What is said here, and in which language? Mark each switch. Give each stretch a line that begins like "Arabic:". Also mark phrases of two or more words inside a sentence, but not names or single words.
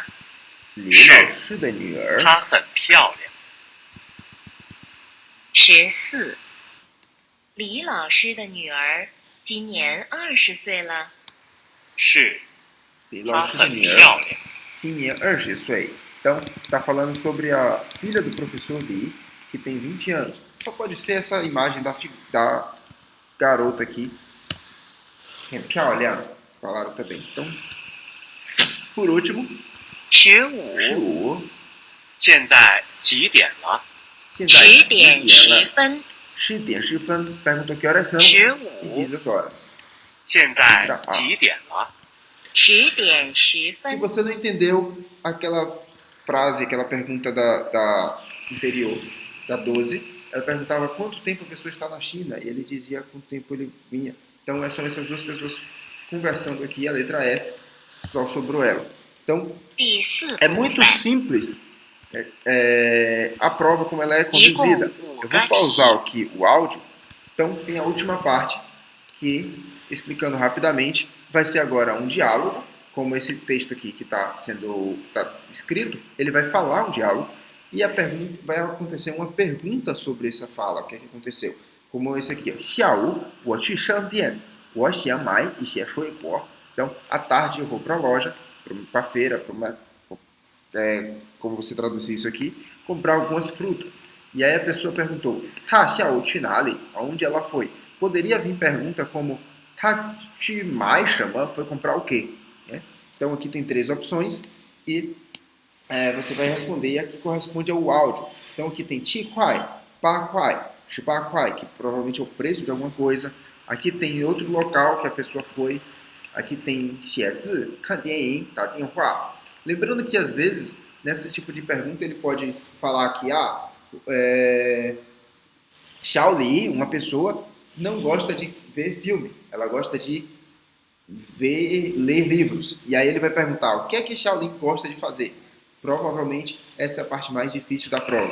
Chinese: 李老师的女儿。她很漂亮。 14李老师的女儿今年20岁了。是，李她老师的很女儿漂亮。今年20岁.
Portuguese: Então, está falando sobre a filha do professor Li, que tem 20 anos. Só pode ser essa imagem da garota aqui. É 漂亮, falaram também. Então, por último, 15 15.
Chinese: 现在几点了？现在 10 几点点了？ 10分。 10点10分.
Portuguese: Perguntou que horas são e 15 diz as horas.
Chinese: 现在几点了？ 10点10
Portuguese: Se
Chinese: 分。
Portuguese: você não entendeu aquela frase, aquela pergunta da anterior, da 12, ela perguntava quanto tempo a pessoa está na China, e ele dizia quanto tempo ele vinha. Então, são essas duas pessoas conversando aqui, a letra F, só sobrou ela. Então,
Chinese: 第四
Portuguese: é
Chinese: 部
Portuguese: muito
Chinese: 分，
Portuguese: simples a prova como ela é
Chinese: 一共
Portuguese: conduzida. 5 Eu
Chinese: 个
Portuguese: vou pausar
Chinese: 题。
Portuguese: aqui o áudio. Então, tem a última parte que, explicando rapidamente, vai ser agora um diálogo, como esse texto aqui que está escrito, ele vai falar um diálogo e vai acontecer uma pergunta sobre essa fala, o que é que aconteceu. Como esse aqui,
Chinese: 下午我去商店，我想买一些水果.
Portuguese: Então, à tarde eu vou para a loja, para a feira, como você traduzir isso aqui, comprar algumas frutas. E aí a pessoa perguntou,
Chinese: 他下午去哪里?
Portuguese: Aonde ela foi? Poderia vir pergunta como,
Chinese: 他去买什么?
Portuguese: Foi comprar o quê? Então aqui tem 3 opções e você vai responder e aqui corresponde ao áudio. Então aqui tem
Chinese: 7 块, 8块, 18块,
Portuguese: que provavelmente é o preço de alguma coisa. Aqui tem outro local que a pessoa foi. Aqui tem
Chinese: 写字, 看电影, 打电话.
Portuguese: Lembrando que às vezes, nesse tipo de pergunta, ele pode falar que Xiaoli, uma pessoa, não gosta de ver filme, ela gosta de ler livros. E aí ele vai perguntar o que é que Xiaoli gosta de fazer. Provavelmente essa é a parte mais difícil da prova.